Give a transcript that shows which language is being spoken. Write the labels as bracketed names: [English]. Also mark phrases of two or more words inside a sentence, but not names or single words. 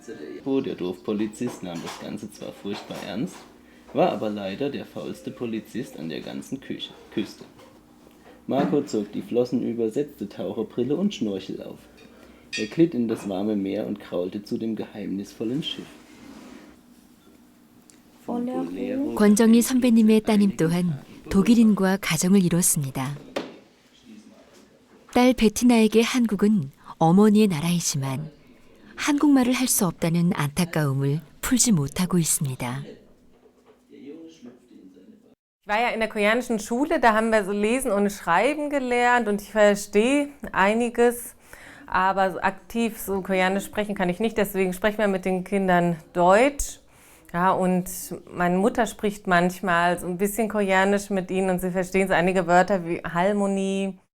[German] Der Dorfpolizist nahm das Ganze zwar furchtbar ernst, war aber leider der faulste Polizist an der ganzen Küste. Marco zog die Flossen über, setzte Taucherbrille und Schnorchel auf. Er glitt in das warme Meer und kraulte zu dem geheimnisvollen Schiff. [Korean] 권정희 선배님의 따님 또한 독일인과 가정을 이뤘습니다. 딸 베티나에게 한국은 어머니의 나라이지만 한국말을 할 수 없다는 안타까움을 풀지 못하고 있습니다. [German] Ich war ja in der koreanischen Schule, da haben wir so Lesen und Schreiben gelernt und ich verstehe einiges, aber so aktiv so Koreanisch sprechen kann ich nicht, deswegen sprechen wir mit den Kindern Deutsch. Ja, und meine Mutter spricht manchmal so ein bisschen Koreanisch mit ihnen und sie verstehen so einige Wörter wie Harmonie.